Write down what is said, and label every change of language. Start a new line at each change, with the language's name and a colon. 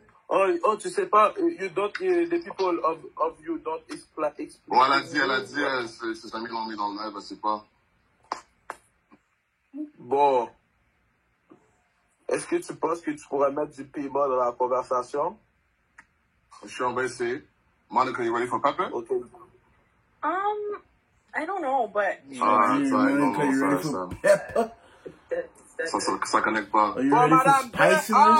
English: Oh,
French: tu sais pas,
English: you don't, the people of you don't explain.
French: Bon, elle a dit, ses amis l'ont mis dans le live, elle sait pas. Bon. Est-ce que tu penses que tu pourrais mettre du piment dans la conversation? On va essayer.
English: Monica, you ready for pepper? Okay. I don't know, but... Monica, you ready for pepper?
French: Ça connecte pas.
English: Are you ready for spiciness?